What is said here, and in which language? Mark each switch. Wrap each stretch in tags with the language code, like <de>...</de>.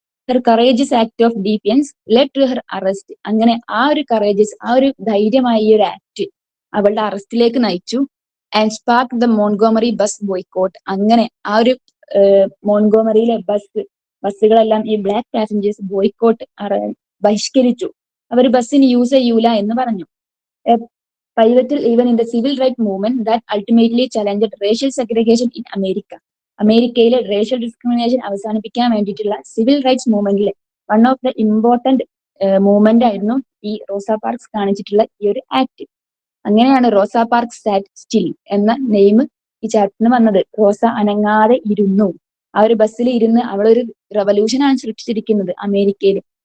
<en>Her courageous act of defiance led to her arrest.</en> <ml>അങ്ങനെ ആ ഒരു ധൈര്യമായ ഈ ഒരു ആക്ട് അവളുടെ അറസ്റ്റിലേക്ക് നയിച്ചു.</ml> <en>And spark the Montgomery bus boycott.</en> <ml>അങ്ങനെ ആ ഒരു മോൺഗോമറിയിലെ ബസ്സുകളെല്ലാം ഈ ബ്ലാക്ക് പാസഞ്ചേഴ്സ് ബോയ്ക്കോട്ട് ബഹിഷ്കരിച്ചു. അവർ ബസ്സിന് യൂസ് ചെയ്യൂല എന്ന് പറഞ്ഞു.</ml> <en>pivotal even in the civil rights movement that ultimately challenged racial segregation in America.</en> <ml>അമേരിക്കയിലെ റേഷ്യൽ ഡിസ്ക്രിമിനേഷൻ അവസാനിപ്പിക്കാൻ വേണ്ടിയിട്ടുള്ള civil rights മൂവ്മെന്റിലെ</ml> <en>one of the important movement</en> <ml>ആയിരുന്നു ഈ റോസ പാർക്സ് കാണിച്ചിട്ടുള്ള ഈ ഒരു ആക്ട്. അങ്ങനെയാണ് റോസ പാർക്സ് സാറ്റ് സ്റ്റിൽ എന്ന നെയിം ഈ ചാപ്റ്ററിന് വന്നത്. റോസ അനങ്ങാതെ ഇരുന്നു. ആ ഒരു ബസ്സിൽ ഇരുന്ന് അവളൊരു റെവല്യൂഷനാണ് സൃഷ്ടിച്ചിരിക്കുന്നത് അമേരിക്കയിൽ.</ml>